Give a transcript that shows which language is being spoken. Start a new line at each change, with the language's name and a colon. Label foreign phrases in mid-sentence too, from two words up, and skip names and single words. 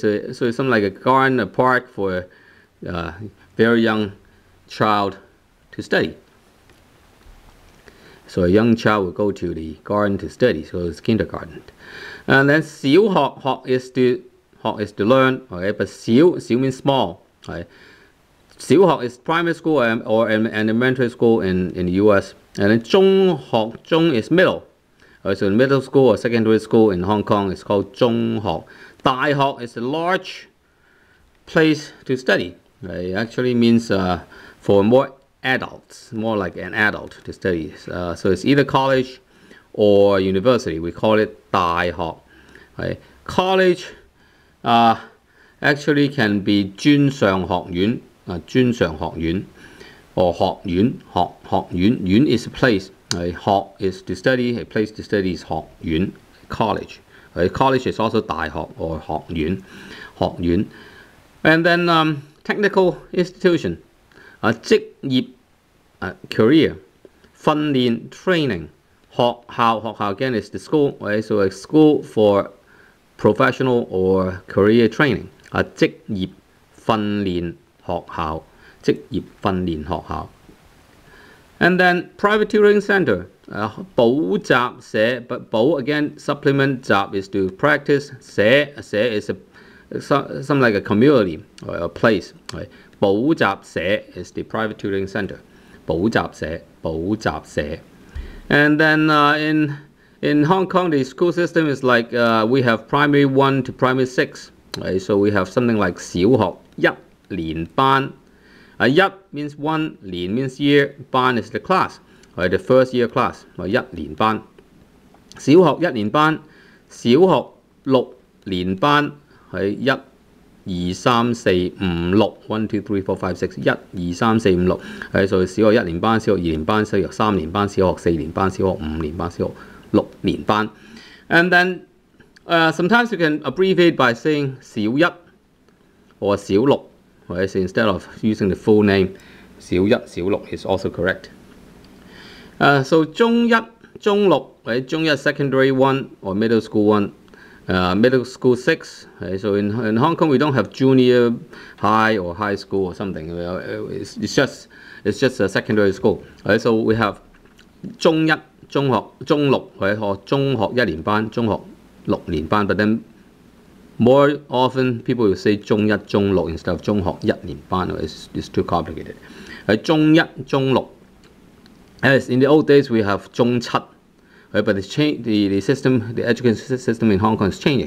English: So it's something like a garden, a park for a very young child to study. So a young child will go to the garden to study. So it's kindergarten. And then 小學 is to learn. Okay, but 小 means small. Okay, 小學 is primary school or elementary school in the U.S. And then
Cantonese: 中學 中
English: is middle. Okay, so middle school or secondary school in Hong Kong is called 中學. 大學 is a large place to study. It actually means for more adults, more like an adult to study. So it's either college or university. We call it 大學. Right? College actually can be
Cantonese: 專上學院, 專上學院
English: or 學院. 院 is a place. Right? 學 is to study. A place to study is 學院, college. Right? College is also 大學 or 學院. And then technical institution. 職業 career, 訓練 training, 學校 again is the school, right? So a school for professional or career training.
Cantonese: 職業訓練學校, 職業訓練學校.
English: And then private tutoring center,
Cantonese: 補習社,
English: but 補 again supplement 習 is to practice, 社 is something like a community or a place, right? 補習社 is the private tutoring center.
Cantonese: 補習社.
English: And then in Hong Kong, the school system is like we have primary 1 to primary 6. Right? So we have something like
Cantonese: 小學一年班.
English: 一 means 1, 年 means year, 班 is the class, right? The first year class.
Cantonese: 一年班. 小學一年班, 小學6年班, 係1 2 3 4 5 6 1 2 3 4 5 6 1 2 3 4 5 6 係所以小學1年班、小學2年班、小學3年班、小學4年班、小學5年班、小學6年班.
English: And then sometimes you can abbreviate by saying 小1 or 小6. Right? So instead of using the full name,
Cantonese: 小1小6 is also correct.
English: So
Cantonese: 中1中6,
English: right? 中1 secondary 1 or middle school 1. Middle school 6. Right? So in Hong Kong we don't have junior high or high school or something. It's just a secondary school. Right? So we have
Cantonese: 中1中學中6
English: right?
Cantonese: Or 中學1年班中學6年班.
English: But then more often people will say
Cantonese: 中1中6
English: instead of
Cantonese: 中學1年班.
English: It's too complicated. Right?
Cantonese: 中1中6.
English: As in the old days we have 中7. Right, but the system, the education system in Hong Kong is changing.